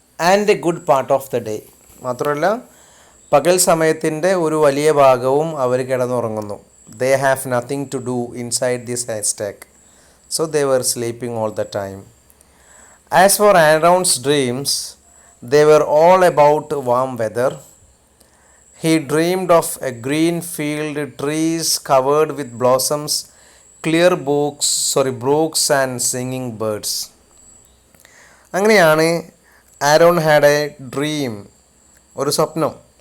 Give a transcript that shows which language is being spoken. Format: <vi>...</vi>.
<en>And a good part of the day.</en> <ml>മാത്രമല്ല പകൽ സമയത്തിൻ്റെ ഒരു വലിയ ഭാഗവും അവർ കിടന്നുറങ്ങുന്നു.</ml> <en>They have nothing to do inside this haystack, so they were sleeping all the time. As for Aaron's dreams, they were all about warm weather. He dreamed of a green field, trees covered with blossoms, clear brooks and singing birds.</en> <ml>അങ്ങനെയാണ് Aaron</ml> <en>had a dream,</en> <ml>ഒരു സ്വപ്നം.</ml>